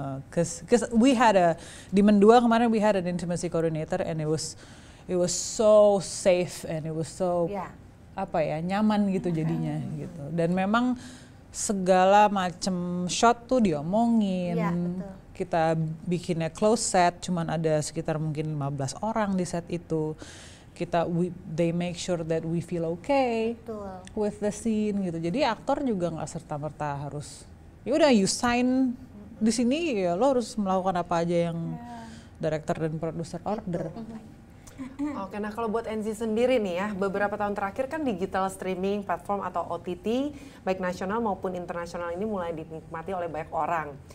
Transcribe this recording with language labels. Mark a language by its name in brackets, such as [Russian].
[English] Cause we had [Indonesian] di Mendua kemarin [English] we had an intimacy coordinator and it was so safe and it was so [Indonesian] nyaman gitu jadinya gitu. Dan memang segala macam shot tuh diomongin. Kita bikinnya close set, cuman ada sekitar mungkin 15 orang di set itu. [English] They make sure that we feel okay with the scene gitu. [Indonesian] Jadi aktor juga nggak serta-merta harus ya udah [English] you sign [Indonesian] di sini ya lo harus melakukan apa aja yang director dan produser order. Oke, nah kalau buat Enzi sendiri nih ya, beberapa tahun terakhir kan digital streaming platform atau OTT baik nasional maupun internasional ini mulai dinikmati oleh banyak orang.